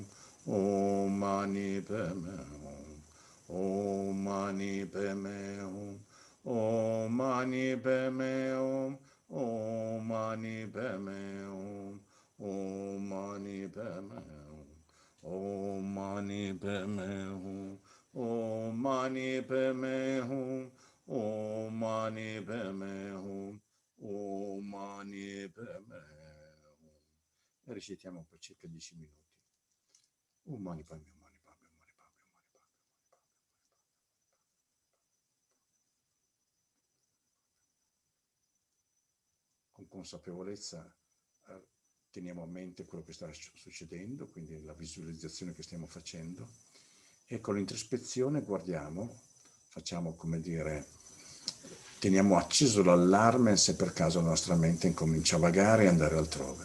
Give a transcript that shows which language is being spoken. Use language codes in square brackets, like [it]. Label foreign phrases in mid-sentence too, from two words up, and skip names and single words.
[sa] Om mani padme hum, Om mani padme hum, Om mani padme hum, Om mani padme hum, Om mani padme hum, Om mani padme hum, Om mani padme hum, Om mani padme hum, Om mani padme hum. [it] E recitiamo per circa 10 minuti. [sa] Om mani padme hum. [it] Con consapevolezza teniamo a mente quello che sta succedendo, quindi la visualizzazione che stiamo facendo, e con l'introspezione guardiamo, facciamo come dire, teniamo acceso l'allarme se per caso la nostra mente incomincia a vagare e andare altrove.